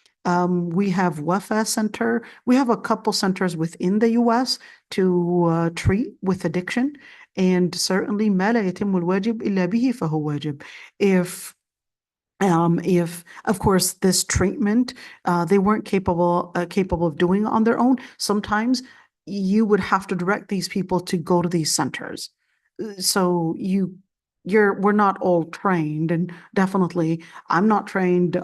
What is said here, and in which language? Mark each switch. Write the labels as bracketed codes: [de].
[en] We have Wafa Center. We have a couple centers within the US to treat with addiction. And certainly [ar] ما لا يتم الواجب إلا به فهو واجب. [en] If of course this treatment they weren't capable of doing on their own, sometimes you would have to direct these people to go to these centers. So we're not all trained, and definitely I'm not trained.